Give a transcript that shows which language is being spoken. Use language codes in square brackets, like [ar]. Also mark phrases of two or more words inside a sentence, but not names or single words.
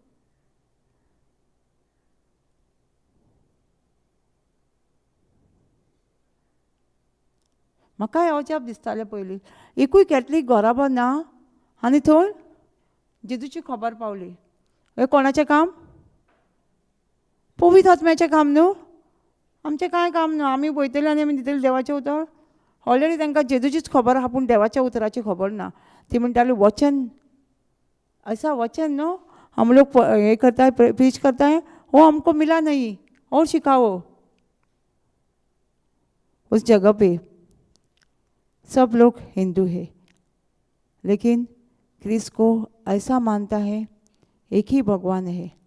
[kok] म्हाकाय अजाप दिसतालें पयलीं, एकूय कॅथलीक घराबो ना आनी थंय जेजूची खबर पावली. हें कोणाचें काम? पवित्र आत्म्याचें काम न्हू. आमचें कांय काम ना. आमी वयतलीं आनी आमी दितलीं देवाचें उतर. ऑलरेडी तांकां जेजूचीच खबर आहा, पूण देवाच्या उतराची खबर ना. ती म्हणटाली वचन, [hi] ऐसा वचन न्हू हम लोग ये करता है, प्रीच करता है, वो हमको मिला नहीं, और सिखाओ. उस जगह पे सब लोग हिंदू है, लेकिन क्रिस्त को ऐसा मानता है एक ही भगवान है.